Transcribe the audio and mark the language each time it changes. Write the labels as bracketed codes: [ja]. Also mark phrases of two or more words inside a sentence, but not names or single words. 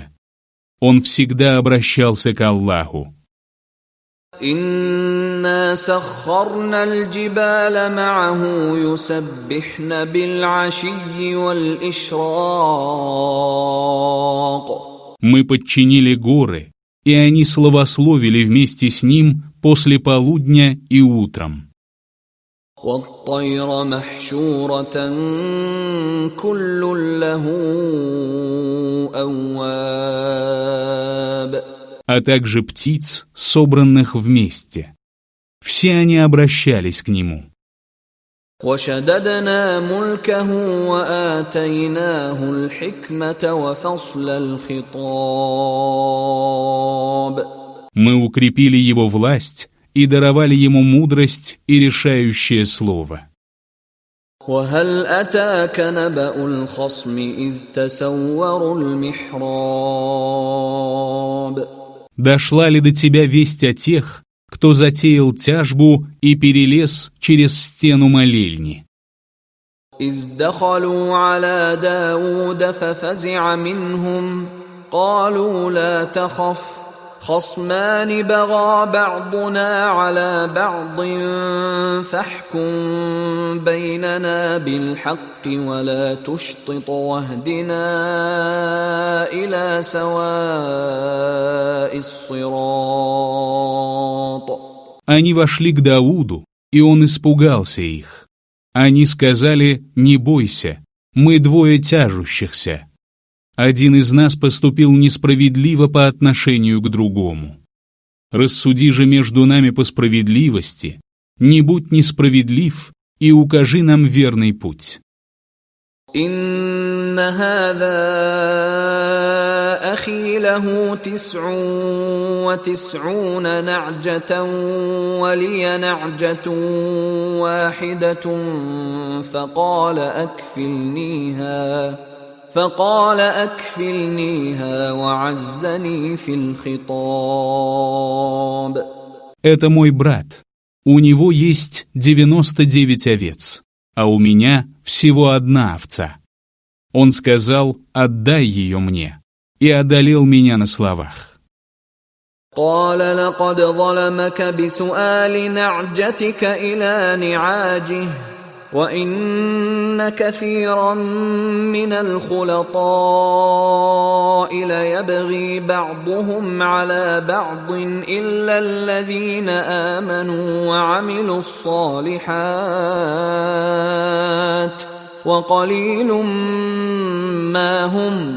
[ru] Он всегда обращался к Аллаху. [ar] إنا سخرنا الجبال معه يسبحن بالعشي والإشراق. [ru] Мы подчинили горы, и они славословили вместе с ним после полудня и утром. [ar] والطير محشورة كل له أواب. [ru] А также птиц, собранных вместе. Все они обращались к нему. [ar] وشددنا ملكه وآتيناه الحكمة وفصل الخطاب. [ru] Мы укрепили его власть и даровали ему мудрость и решающее слово. [ar] وهل أتاك نبأ الخصم إذ تسوروا المحراب. [ru] Дошла ли до тебя весть о тех, кто затеял тяжбу и перелез через стену молельни? [ar] إذ دخلوا على داود ففزع منهم قالوا لا تخف خصمان بغى بعضنا على بعض فاحكم بيننا بالحق ولا تشطط واهدنا إلى سواء الصراط. [ru] Они вошли к Дауду, и он испугался их. Они сказали: «Не бойся, мы двое тяжущихся. Один из нас поступил несправедливо по отношению к другому. Рассуди же между нами по справедливости, не будь несправедлив и укажи нам верный путь». [ar] إن هذا أخي له 99 نعجة ولي نعجة واحدة فقال أكفلنيها وعزني في الخطاب. [ru] «Это мой брат. У него есть 99 овец, а у меня всего одна овца». Он сказал: «Отдай ее мне», и одолел меня на словах. [ar] قال لقد ظلمك بسؤال نعجتك إلى نعاجه وإن كثيرا من الخلطاء ليبغي بعضهم على بعض إلا الذين آمنوا وعملوا الصالحات وقليل ما هم.